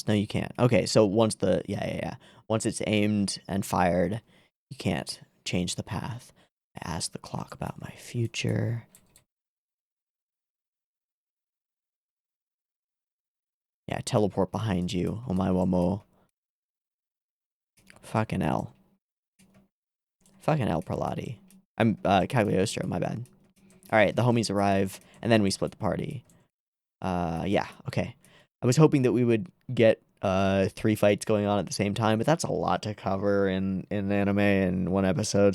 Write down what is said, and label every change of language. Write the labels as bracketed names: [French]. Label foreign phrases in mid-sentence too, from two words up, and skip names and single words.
[English] No, you can't. Okay, so once once it's aimed and fired, you can't change the path. I asked the clock about my future. Yeah, teleport behind you. [Japanese] お前 は も. [English] Fucking L. Fucking L Pralati. I'm Cagliostro, my bad. Alright, the homies arrive, and then we split the party. Yeah, okay. I was hoping that we would get 3 fights going on at the same time, but that's a lot to cover in anime in one episode.